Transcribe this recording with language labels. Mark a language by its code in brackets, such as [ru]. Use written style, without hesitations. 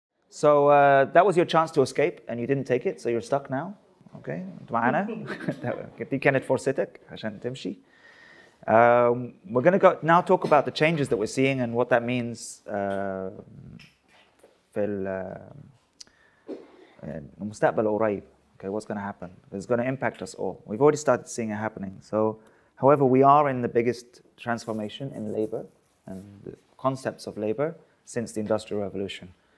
[en] So that was your chance to escape, and you didn't take it, so you're stuck now. [ar] Okay, معنا دي كانت فرصتك عشان تمشي. [en] We're going to now talk about the changes that we're seeing and what that means [ar] في المستقبل القريب. [en] Okay, what's going to happen? It's going to impact us all. We've already started seeing it happening. So, however, we are in the biggest transformation in labor and the concepts of labor since the Industrial Revolution.